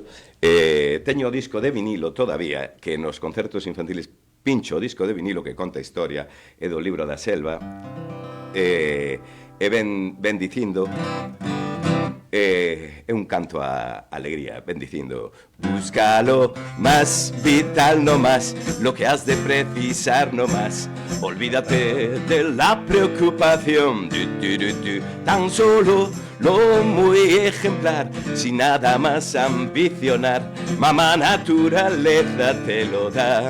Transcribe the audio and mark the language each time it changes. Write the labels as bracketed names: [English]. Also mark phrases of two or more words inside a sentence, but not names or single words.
[Galician] Teño o disco de vinilo todavía, que nos concertos infantiles pincho o disco de vinilo que conta a historia, é do libro da selva, e ben dicindo... É un canto a alegría, ben dicindo: [Spanish] búscalo más vital, no más lo que has de precisar, no más. Olvídate de la preocupación, tan solo lo muy ejemplar, sin nada más ambicionar. Mamá naturaleza te lo da.